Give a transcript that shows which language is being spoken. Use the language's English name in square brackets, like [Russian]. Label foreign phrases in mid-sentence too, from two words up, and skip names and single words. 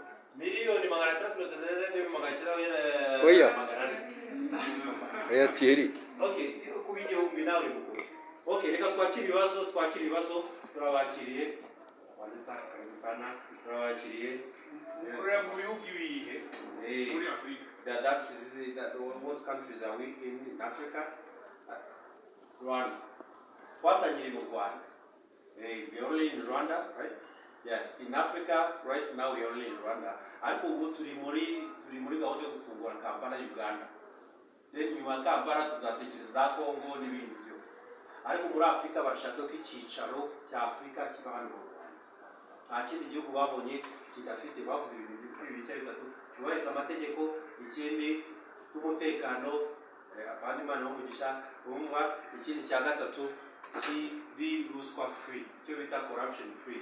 [Kinyarwanda] miliyoni 636 oya Thierry. Okay, kubigihumbi nawe mukuru. Okay, reka twakira ibibazo turabakiriye. Wandisa sana turabakiriye. Korea mu bihugu ibihe muri Afrika. [English] That's what countries are we in Africa? [Kinyarwanda] Rwanda. Twatangiriye mu Rwanda. [English] We only in Rwanda, right? Yes, in Africa right now we only in Rwanda. [Kinyarwanda] Ariko ubu turi muri gahunda yo gufungura Kampala Uganda. Then nyuma Kampala tuzatekereza Kongo n'ibindi byose. Ariko muri Afrika bashaka ko icyicaro cya Afrika kiba hano mu Rwanda. Nta kindi gihugu babonye kidafite, bavuze ibintu bizwi bice bitatu: cyubahiriza amategeko, ikindi cy'umutekano, abandi mana umugisha umva, ikindi cya gatatu kiri ruswa free, cyo bita [English] corruption free.